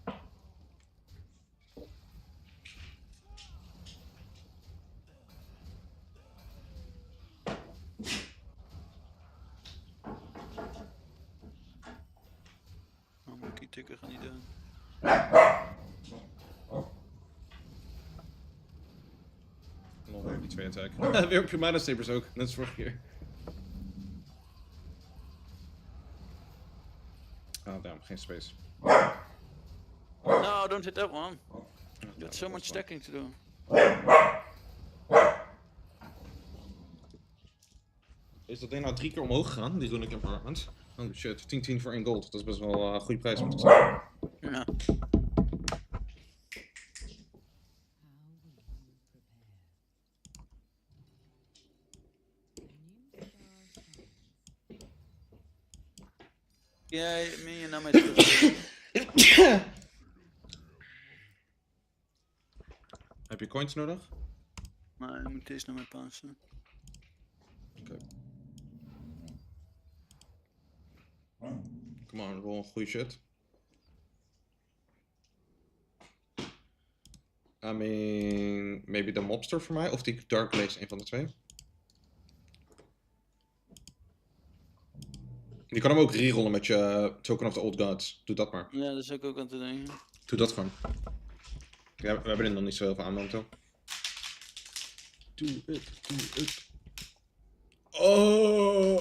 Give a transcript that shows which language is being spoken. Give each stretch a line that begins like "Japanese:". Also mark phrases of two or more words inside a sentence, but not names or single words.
Dutch: Oh, Monkey tikker gaat niet doen. Nog weer die 2 attack. Weer op je mana sabers ook, net als vorige keer. Ah, damn, geen space.
English: No, don't hit that one. You got so much stacking to do.
Dutch: Is dat ding nou 3 keer omhoog gegaan, die
English: runic empowerment? Oh shit,
Dutch: 10-10 voor 1 gold. Dat is best wel een goede prijs, moet ik zeggen. Ja. Jij, me en nou met Heb je coins nodig? maar je moet deze naar mij passen. Oké.
English: Come on,
Dutch: roll een goede shit.
English: I mean, maybe
Dutch: de mobster voor mij, of die Dark Blaze, een van de twee. Je kan hem ook rerollen met je Token of the Old Gods. Doe dat maar. Ja, dat is ook aan te denken. Doe dat gewoon. Ja, we hebben er nog niet zo heel veel aan momenteel. Doe het. Oh!